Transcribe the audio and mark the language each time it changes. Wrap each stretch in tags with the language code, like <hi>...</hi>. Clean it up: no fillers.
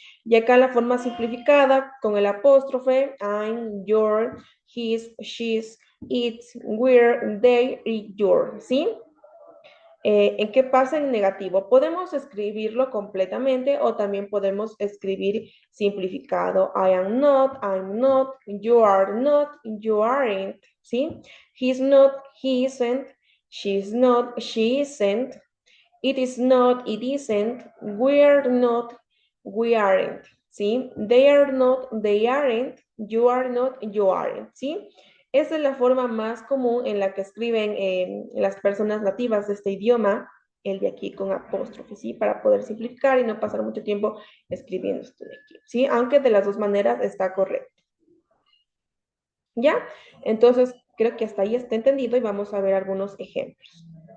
<es>Y acá la forma simplificada con el apóstrofe,</es> <en>I'm, your, his, she's, it's, we're, they</en> <es>y your, ¿sí? ¿En qué pasa en negativo? Podemos escribirlo completamente o también podemos escribir simplificado.</es> <en>I am not, I'm not, you are not, you aren't, ¿sí? He's not, he isn't, she's not, she isn't, it is not, it isn't, we're not, we aren't, ¿sí? They are not, they aren't, you are not, you aren't, ¿sí?</en> <es>Esa es la forma más común en la que escriben las personas nativas de este idioma, el de aquí con apóstrofe, ¿sí? Para poder simplificar y no pasar mucho tiempo escribiendo esto de aquí, ¿sí? Aunque de las dos maneras está correcto. ¿Ya? Entonces, creo que hasta ahí está entendido y vamos a ver algunos ejemplos.</es>